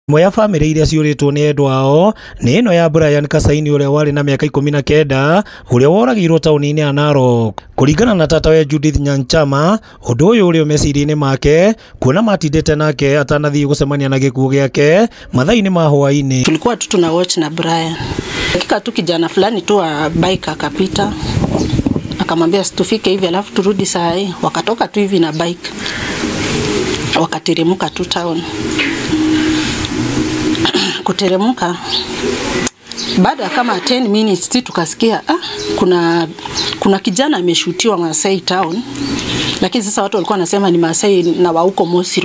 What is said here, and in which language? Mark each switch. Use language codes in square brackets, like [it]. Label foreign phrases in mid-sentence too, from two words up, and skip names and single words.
[ki] Moya family iria ciuritwo ni endwa ao ni ino ya Brian Kasaini uria wari na miaka 19 uria woragirwo tauni-ini ya Narok. Kuringana na tatawe Judith Nyanchama, undu uyu uri meciria-ini make kuona matindite nake atanathie gucemania na gikuo giake mathaa-ini ma hwaini. [sw] Tulikuwa tu tuna watch na Brian. Hakika tu kijana fulani tu wa bike akapita. Akamwambia tufike hivi alafu turudi saa hii. Wakatoka tu hivi na bike. Wakateremka tu town. Kuteremka baada kama 10 minutes tukasikia kuna kijana ameshutiwa Masai town, lakini sasa watu walikuwa wanasema ni Masai na wa huko Mosiro.